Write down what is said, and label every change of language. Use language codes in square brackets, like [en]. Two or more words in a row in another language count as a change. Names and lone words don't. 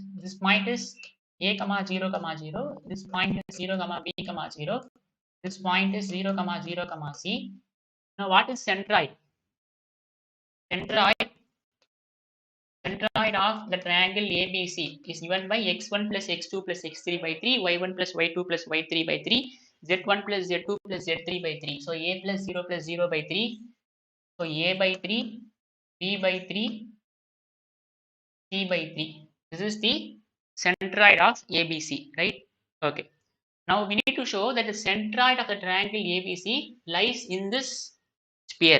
[en] This point is A, 0, 0. This point is 0, B, 0. This point is 0, 0, C. Now what is centroid? Centroid, centroid of the triangle ABC is given by x1 plus x2 plus x3 by 3, y1 plus y2 plus y3 by 3, z1 plus z2 plus z3 by 3. So a plus 0 by 3. So a by 3, b by 3, c by 3. This is the centroid of ABC, right? Okay. Now we need to show that the centroid of the triangle ABC lies in this sphere.